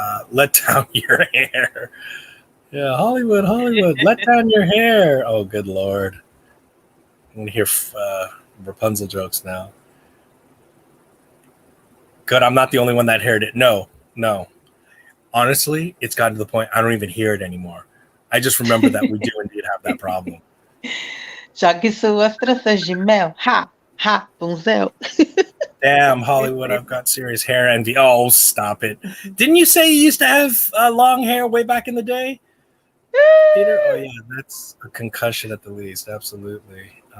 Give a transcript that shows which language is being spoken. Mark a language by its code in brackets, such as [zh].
[en] Let down your hair. Yeah, Hollywood, let down your hair. Oh, good Lord. I'm going to hear Rapunzel jokes now. Good, I'm not the only one that heard it. No. Honestly, it's gotten to the point I don't even hear it anymore. I just remember that we do indeed have that problem. [pt] Jogue suas tranças de mel. [en] Rapunzel. Damn, Hollywood, I've got serious hair envy. Oh, stop it. Didn't you say you used to have long hair way back in the day? Peter? Oh, yeah, that's a concussion at the least. Absolutely.